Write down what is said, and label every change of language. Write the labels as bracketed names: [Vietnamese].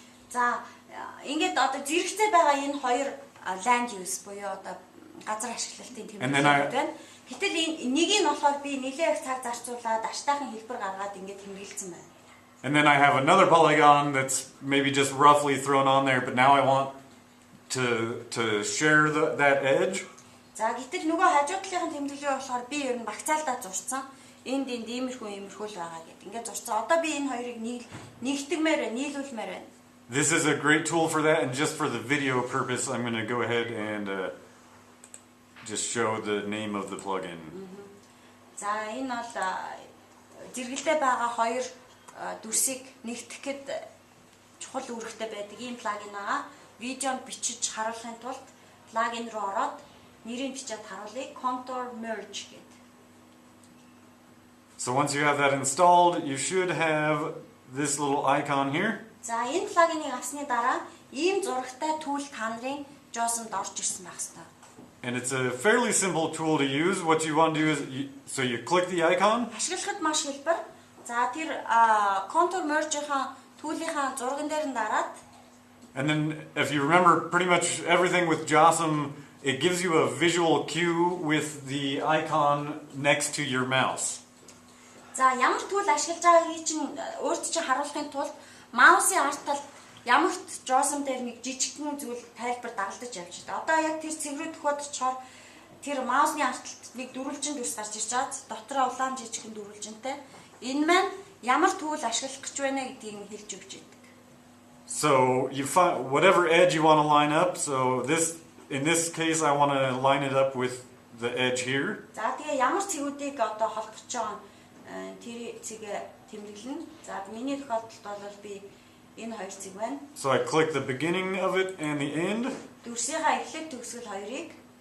[Mongolian] За ингээд одоо зэрэгцээ байгаа энэ хоёр land use буюу одоо газар ашиглалтын тэмдэглэлүүд байна. Гэтэл нэг нь болохоор би нэлээд их цаг зарцуулаад аштайхан хэлбэр гаргаад ингээд тэмдэглэсэн байна. [English] And then I have another polygon that's maybe just roughly thrown on there, but now I want to share that edge. [Mongolian] За гэтэл нөгөө хажуу талын тэмдэглэлээ болохоор би ер нь багцаалдаа зурцсан. Энд иймэрхүү л байгаа гэдэг. Ингээд зурцсан. Одоо би энэ хоёрыг нийлүүлмээр байна. [English] This is a great tool for that, and just for the video purpose, I'm going to go ahead and just show the name of the plugin. [Mongolian] За энэ бол зэрэгэлдээ байгаа хоёр дүрсийг нэгтгэхэд чухал үүрэгтэй байдаг ийм плагин байгаа. Видеонд бичиж харуулахын тулд плагин руу ороод нэрийг бичиж харуулъя. Contour merge гэдэг. [English] So once you have that installed, you should have this little icon here. [Mongolian] За энэ плагиныг авсны дараа ийм зурагтай түүл та нарын JAWS-д орж ирсэн байх ёстой. [English] And it's a fairly simple tool to use. What you want to do is, so you click the icon. [Mongolian] Ашиглахад маш хэлбэр. За тэр contour merge-ийн түүлийнхаа зурган дээр нь дараад. [English] And then if you remember pretty much everything with JOSM, it gives you a visual cue with the icon next to your mouse. [Mongolian] За ямар түүл ашиглаж байгаагийг чинь өөрт чинь харуулахын тулд маусын арт талд ямагт JOSM дээр нэг жижигхэн зүйл тайлбар дагалдаж явж байна. Одоо яг тэр цэврүү төхөд очихоор тэр маусны арт талд нэг дөрвөлжин дүрс гарч ирж байгаа. Дотроо улаан жижигхэн дөрвөлжинтэй. Энэ маань ямар түүл ашиглах гэж байна гэдгийг хэлж өгч байдаг. [English] So you find whatever edge you want to line up. So in this case I want to line it up with the edge here. [Mongolian] За тэгээ ямар цэгүүдийг одоо холбож байгаа тэр цэгээ тэмдэглэн. За миний тохиолдолд бол би энэ хоёр цэг байна. [English] So I click the beginning of it and the end. [Mongolian] Дүрсийнхаа эхлэл төгсгөл хоёрыг.